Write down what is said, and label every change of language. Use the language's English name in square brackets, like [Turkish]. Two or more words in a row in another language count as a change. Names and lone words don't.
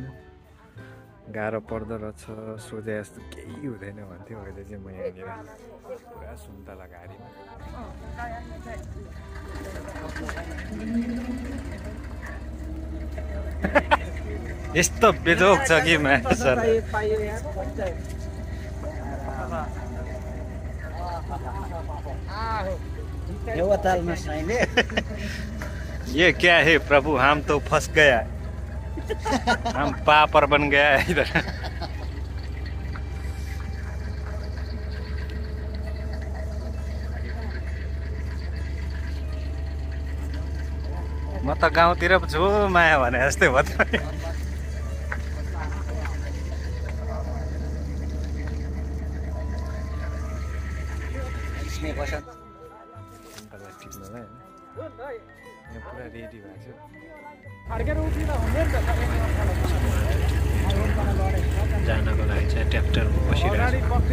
[Nepali] गाह्रो पर्दो रहेछ, सोचे जस्तो केही हुँदैन भन्थ्यो। अहिले चाहिँ म यहाँनिर पुरा सुन्तला गाडीमा। यस्तो बेजोक छ कि माया सर। [Hindi] ये क्या है प्रभु, हम तो फंस गया, हम पापर बन गया है इधर। [Nepali] म त गाउँतिर पो छु माया भने जस्तै भयो त। पुरा रेडी भएको छ जानको लागि चाहिँ ट्र्याक्टरमा बसिरहेको